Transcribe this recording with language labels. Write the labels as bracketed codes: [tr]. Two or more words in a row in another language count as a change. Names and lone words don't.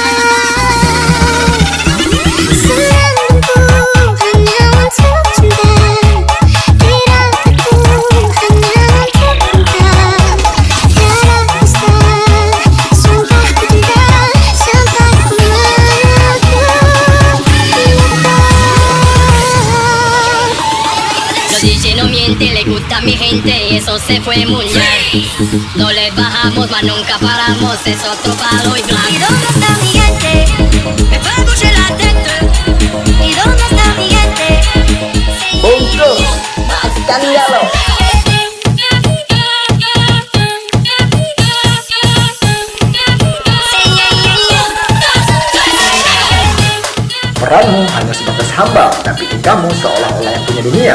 [id] Senangku hanya untuk cinta, dirataku hanya untuk cinta. Tiada dusta, sumpah ku cinta, sampai ku [es] Los DJ no mienten, le gusta a mi gente y eso se fue muy bien. No le bajamos, mas nunca paramos, es otro palo y blanco. ¿Y dónde está mi gente? Me va a [fr] bouger la tête. [es] ¿Y dónde está mi gente? [id] Untuk maafkan Galau. Peranmu hanya sebatas hamba, tapi kamu seolah-olah yang punya dunia.